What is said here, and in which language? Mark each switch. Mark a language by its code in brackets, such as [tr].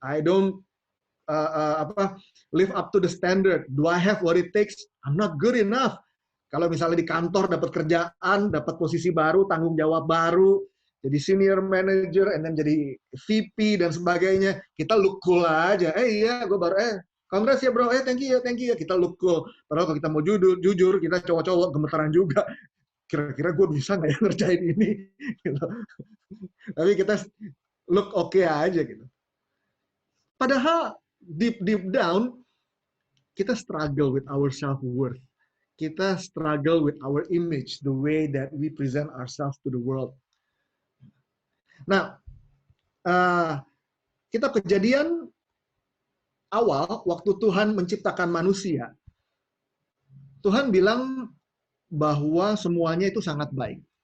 [en] I don't live up to the standard. Do I have what it takes? I'm not good enough. [id] Kalau misalnya di kantor dapat kerjaan, dapat posisi baru, tanggung jawab baru, jadi senior manager, [en] and then [id] jadi VP dan sebagainya, kita [en] look cool [id] aja. Iya, gue baru, [en] congrats [id] ya bro, [en] thank you [id] ya, kita [en] look cool. [id] Padahal kalau kita mau jujur, kita cowok-cowok gemeteran juga. Kira-kira gue bisa nggak ya ngerjain ini? Gitu. Tapi kita [en] look okay [id] aja gitu. Padahal [en] deep down, [id] kita [en] struggle with our self-worth. [id] Kita [en] struggle with our image, the way that we present ourselves to the world. [id] Nah, kita kejadian awal, waktu Tuhan menciptakan manusia, Tuhan bilang bahwa semuanya itu sangat baik.